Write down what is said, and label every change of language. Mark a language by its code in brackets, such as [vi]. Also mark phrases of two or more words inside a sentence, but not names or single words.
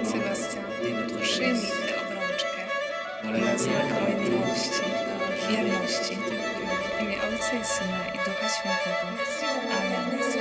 [pl] Sebastian, [fr] dès notre [pl] przyjmij [fr] jeunesse. [pl] tę obrączkę [fr] Dans [pl] na [fr] la [pl] znak [fr] lumière [pl] mojej miłości, wierności, w imię Ojca i Syna i Ducha Świętego. Amen.